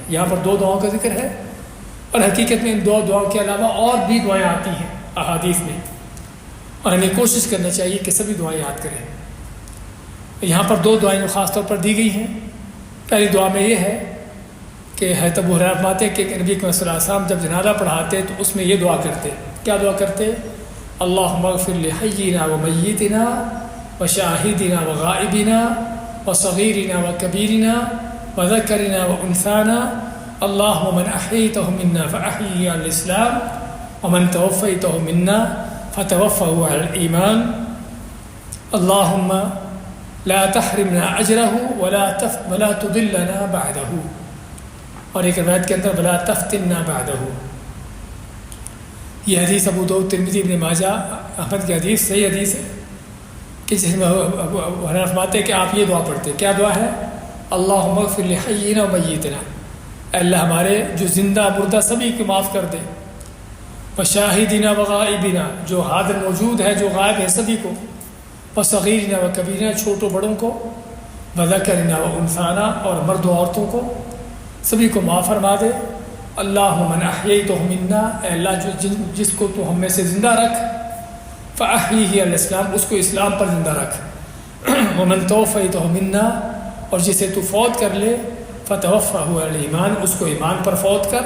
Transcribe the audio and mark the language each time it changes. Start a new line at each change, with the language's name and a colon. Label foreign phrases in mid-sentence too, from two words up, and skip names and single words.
Urdu: یہاں پر 2 دعاؤں کا ذکر ہے اور حقیقت میں ان 2 دعاؤں کے علاوہ اور بھی دعائیں آتی ہیں احادیث میں، اور ہمیں کوشش کرنا چاہیے کہ سبھی دعائیں یاد کریں. یہاں پر 2 دعائیں خاص طور پر دی گئی ہیں. پہلی دعا میں یہ ہے کہ حضرت ابو ہریرہ فرماتے ہیں کہ نبی صلی اللہ علیہ وسلم جب جنازہ پڑھاتے تو اس میں یہ دعا کرتے. کیا دعا کرتے؟
Arabic: اللہم اغفر لحینا و میتنا و شاہدنا و غائبنا و صغیرنا و کبیرنا و ذکرنا و انثانا اللہم من احییتہ منا فاحیہ علی الاسلام ومن توفیتہ منا فتوفہ علی الایمان اللہم لا تحرمنا اجرہ ولا تضلنا بعدہ.
Urdu: اور ایک روایت کے اندر
Arabic: ولا تفتنا بعدہ.
Urdu: یہ حدیث ابو داؤد، ترمذی، ابن ماجہ، احمد کی حدیث صحیح حدیث ہے کہ جس میں فرماتے ہیں کہ آپ یہ دعا پڑھتے. کیا دعا ہے؟
Arabic: اللہم اغفر لحینا و میتنا،
Urdu: اے اللہ ہمارے جو زندہ مردہ سبھی کو معاف کر دے،
Arabic: وشاہدنا و غائبنا،
Urdu: جو حاضر موجود ہے جو غائب ہے سبھی کو،
Arabic: وصغیرنا و کبیرنا،
Urdu: چھوٹوں بڑوں کو،
Arabic: وذکرنا و انثانا،
Urdu: اور مرد و عورتوں کو سبھی کو معاف فرما دے.
Arabic: اللہم من احییتہ منا،
Urdu: اے اللہ جس کو تو ہم میں سے زندہ رکھ،
Arabic: فاحیہ علی الاسلام،
Urdu: اس کو اسلام پر زندہ رکھ،
Arabic: ومن توفیتہ منا،
Urdu: اور جسے تو فوت کر لے،
Arabic: فتوفہ علی الایمان،
Urdu: اس کو ایمان پر فوت کر.